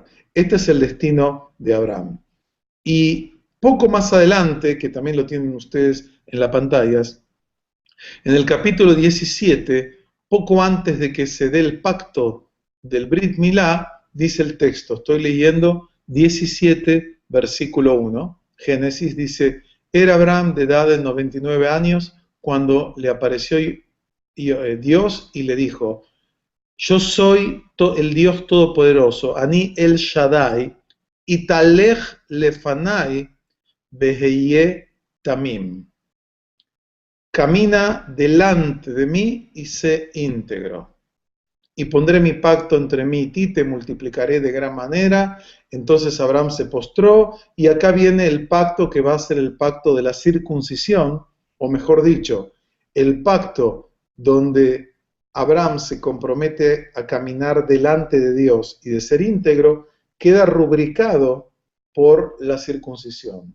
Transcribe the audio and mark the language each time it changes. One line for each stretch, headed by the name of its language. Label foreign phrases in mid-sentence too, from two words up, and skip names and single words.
Spanish: Este es el destino de Abraham. Y poco más adelante, que también lo tienen ustedes en las pantallas, en el capítulo 17, poco antes de que se dé el pacto del Brit Milá, dice el texto, estoy leyendo 17, versículo 1, Génesis dice: era Abraham de edad de 99 años cuando le apareció
Hebrew: Dios y le dijo: yo soy el Dios Todopoderoso, אני אל שדי התהלך לפני והיה תמים.
Spanish: Camina delante de mí y sé íntegro. Y pondré mi pacto entre mí y ti, te multiplicaré de gran manera. Entonces Abraham se postró, y acá viene el pacto que va a ser el pacto de la circuncisión, o mejor dicho, el pacto donde Abraham se compromete a caminar delante de Dios y de ser íntegro, queda rubricado por la circuncisión.